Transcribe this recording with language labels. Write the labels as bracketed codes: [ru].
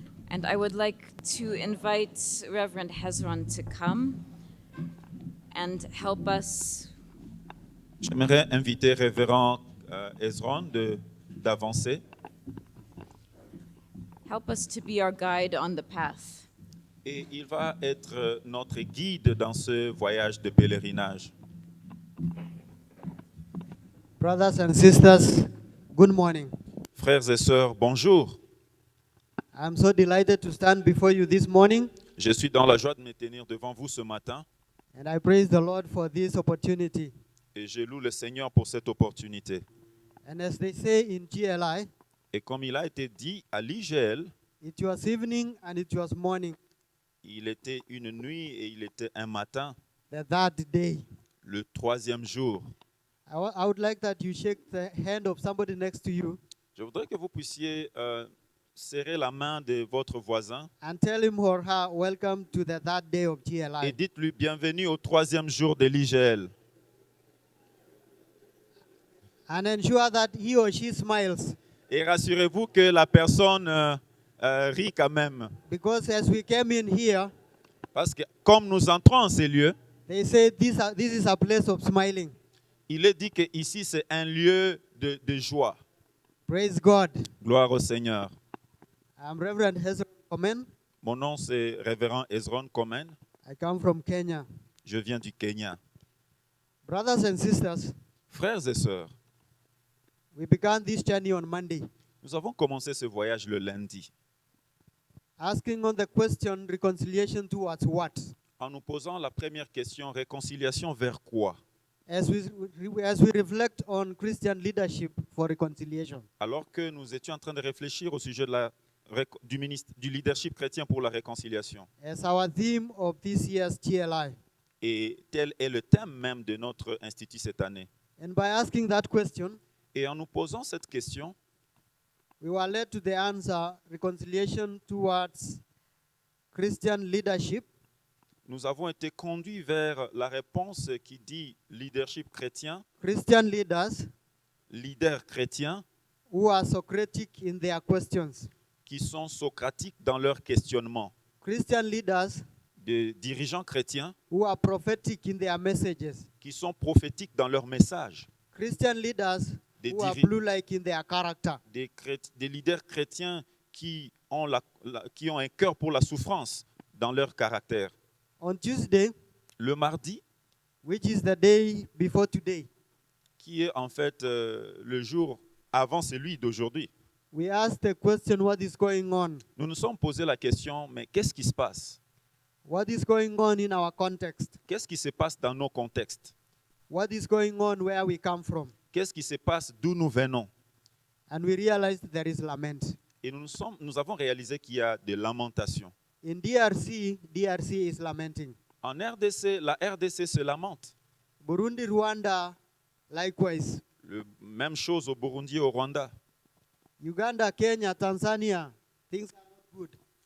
[en] And I would like to invite Reverend Hezron to come and help us [fr] J'aimerais inviter Révérend Hezron d'avancer [en] to be our guide on the path. [fr] et il va être notre guide dans ce voyage de pèlerinage. [en] Brothers and sisters, good morning. [fr] Frères et sœurs, bonjour. [en] I'm so delighted to stand before you this morning, [fr] Je suis dans la joie de me tenir devant vous ce matin [en] and I praise the Lord for this opportunity. [fr] et je loue le Seigneur pour cette opportunité. [en] And as they say in GLI, [fr] Et comme il a été dit à l'IGL, [en] it was evening and it was morning [fr] il était une nuit et il était un matin, [en] the third day. [fr] le 3e jour. [en] I would like that you shake the hand of somebody next to you [fr] Je voudrais que vous puissiez serrer la main de votre voisin [en] and tell him or her, welcome to the third day of [fr] et [en] GLI. [fr] dites-lui bienvenue au 3e jour de l'IGL. [en] And ensure that he or she smiles, [fr] Et rassurez-vous que la personne rit quand même. [en] because as we came in here, [fr] Parce que comme nous entrons en ces lieux, [en] they say this is a place of smiling. [fr] il est dit que ici c'est un lieu de joie. [en] Praise God. [fr] Gloire au Seigneur. [en] I'm Reverend Hezron Komen. [fr] Mon nom c'est Révérend Hezron Komen. [en] I come from Kenya. [fr] Je viens du Kenya. [en] Brothers and sisters, [fr] Frères et sœurs, [en] we began this journey on Monday, [fr] nous avons commencé ce voyage le lundi [en] asking on the question, reconciliation towards what? [fr] en nous posant la première question, réconciliation vers quoi? [en] As we reflect on Christian leadership for reconciliation. [fr] Alors que nous étions en train de réfléchir au sujet de du leadership chrétien pour la réconciliation. [en] As our theme of this year's GLI. [fr] Et tel est le thème même de notre institut cette année. [en] And by asking that question, [fr] Et en nous posant cette question, [en] we were led to the answer, reconciliation towards Christian leadership [fr] nous avons été conduits vers la réponse qui dit leadership chrétien, [en] Christian leaders [fr] leaders chrétiens [en] who are Socratic in their questions. [fr] qui sont socratiques dans leur questionnement, [en] Christian leaders [fr] des dirigeants chrétiens [en] who are prophetic in their messages. [fr] qui sont prophétiques dans leur message, [en] Christian leaders [fr] Des [en] who are [fr] diri- [en] blue-like in their character. [fr] des leaders chrétiens qui ont un cœur pour la souffrance dans leur caractère. [en] On Tuesday, [fr] Le mardi, [en] which is the day before today, [fr] qui est en fait le jour avant celui d'aujourd'hui, [en] we asked the question, what is going on? [fr] nous nous sommes posé la question, mais qu'est-ce qui se passe? [en] What is going on in our context? [fr] Qu'est-ce qui se passe dans nos contextes? [en] What is going on where we come from? [fr] Qu'est-ce qui se passe d'où nous venons? [en] And we realized there is lament. [fr] Et nous avons réalisé qu'il y a des lamentations. [en] In DRC is lamenting. [fr] En RDC, la RDC se lamente. [en] Burundi, Rwanda, likewise. [fr] Même chose au Burundi et au Rwanda. [en] Uganda, Kenya, Tanzania, things are not good.